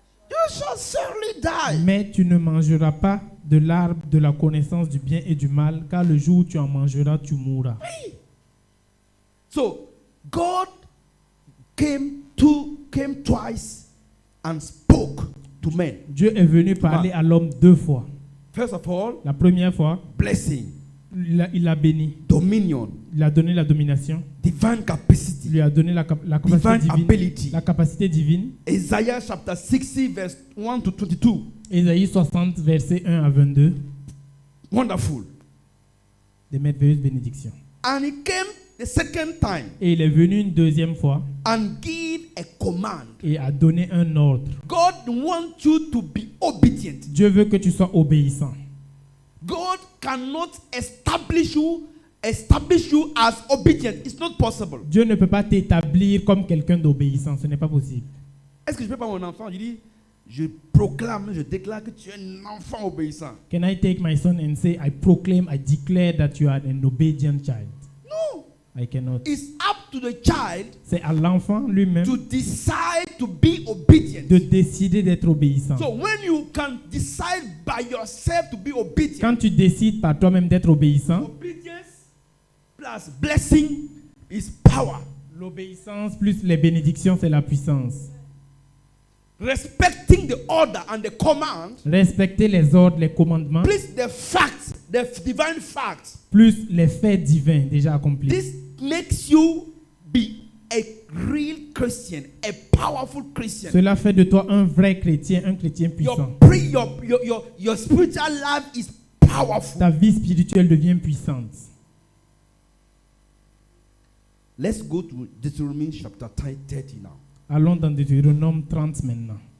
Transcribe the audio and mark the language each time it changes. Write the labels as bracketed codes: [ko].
[en] you shall surely die. [fr] Mais tu ne mangeras pas de l'arbre de la connaissance du bien et du mal, car le jour où tu en mangeras, tu mourras. [en] So, God came twice and spoke to men. [fr] Dieu est venu parler à l'homme deux fois. [en] First of all, [fr] La première fois, [en] blessing, [fr] il l'a béni. [en] dominion, [fr] Il a donné la domination. [en] divine [fr] Il [en] capacity, [fr] lui a donné la capacité [en] divine [fr] divine. [en] ability. [fr] La capacité divine. [en] Isaiah chapter 60, verse 1 to 22. [fr] Ésaïe 60, versets 1 à 22. [en] Wonderful. [fr] Des merveilleuses bénédictions. [en] And he came the second time [fr] Et il est venu une deuxième fois [en] and give a command. [fr] et a donné un ordre. [en] God wants you to be obedient. [fr] Dieu veut que tu sois obéissant. [en] God cannot establish you as obedient. It's not possible. [fr] Dieu ne peut pas t'établir comme quelqu'un d'obéissant. Ce n'est pas possible. Est-ce que je peux pas mon enfant? Je dis, je proclame, je déclare que tu es un enfant obéissant. [en] Can I take my son and say, I proclaim, I declare that you are an obedient child? No. I cannot. It's up to the child [fr] C'est à l'enfant lui-même [en] to decide to be obedient. [fr] de décider d'être obéissant. [en] So when you can decide by yourself to be obedient, [fr] Quand tu décides par toi-même d'être obéissant, [en] obedience plus blessing is power. [fr] l'obéissance plus les bénédictions, c'est la puissance. [en] Respecting the order and the command, [fr] Respecter les ordres, les commandements, [en] plus the facts, the divine facts. [fr] plus les faits divins déjà accomplis. [en] This makes you be a real Christian, a powerful Christian. [fr] Cela fait de toi un vrai chrétien, un chrétien puissant. [en] Your spiritual life is powerful. [fr] Ta vie spirituelle devient puissante. [en] Let's go to Deuteronomy chapter 30 now. [fr] Allons dans Deutéronome 30 maintenant.